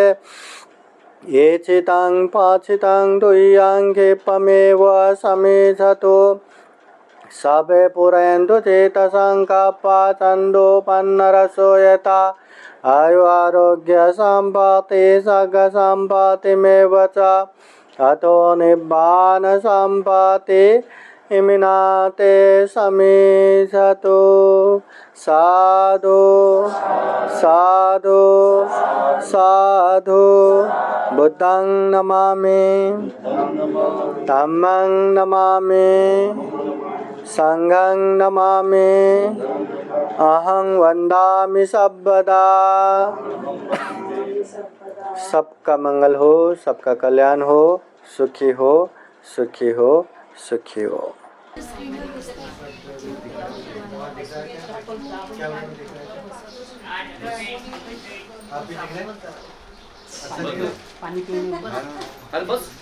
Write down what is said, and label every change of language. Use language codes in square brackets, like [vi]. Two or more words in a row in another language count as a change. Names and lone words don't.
[pi] ये चितं पाचितं तुय्यं क्षिप्रमेव समिधतु सबे पुरयन्तु चेतसं कप्पचन्दोपन्नरसो यथा आयु आरोग्य सम्पत्ति सर्गसम्पत्तिमेव च अतो निब्बान सम्पत्ति इमिनाते समिधतु। साधु साधु साधु। बुद्धं नमामि, धम्मं नमामि, संघं नमामि, अहं वन्दामि सर्वदा। [hi] सबका मंगल हो, सबका कल्याण हो, सुखी हो, सुखी हो, सुखी हो। पानी पीने बस